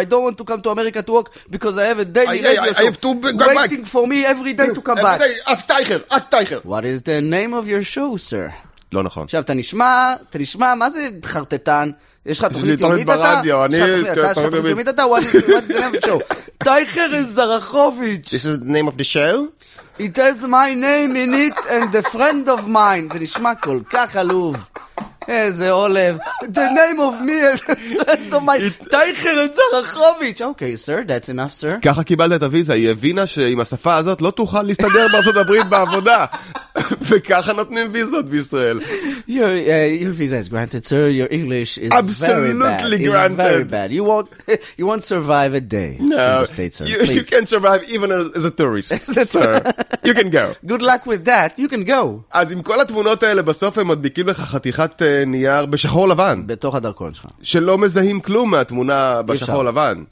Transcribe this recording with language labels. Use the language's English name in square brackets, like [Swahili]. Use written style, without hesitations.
[English] I don't want to come to America to work because I have a daily radio show. I have to go waiting back. For me every day to come every back. Ask Tiger, ask Tiger. What is the name of your show, sir? [Hebrew] לא נכון. עכשיו, אתה נשמע, מה זה חרטטן? יש לך תוכנית יומית אתה? ברדיו, אני... יש לך תוכנית יומית אתה? [English] What is the name of the show? [Hebrew] טייכר זרחוביץ'. [English] This is the name of the show? It has my name in it and a friend of mine. [Hebrew] זה נשמע כל כך עלוב. איזה עולב. [English] The name of me and a friend of mine. טייכר זרחוביץ'. Okay, sir, that's enough, sir. [Hebrew] ככה קיבלת את הוויזה. היא הבינה שעם השפה הזאת לא תוכל להסתדר בארצות הברית בעבודה. וככה נותנים ויזות בישראל. [English] Your visa is granted, sir. Your English is absolutely very bad. Granted. Very bad. You won't survive a day no. in the States, sir. You can survive even as a tourist, sir. You can go. Good luck with that. You can go. [Hebrew] אז עם כל התמונות האלה, בסוף הם מדביקים לך חתיכת נייר בשחור לבן. בתוך הדרכון שלך. שלא מזהים כלום מהתמונה בשחור לבן.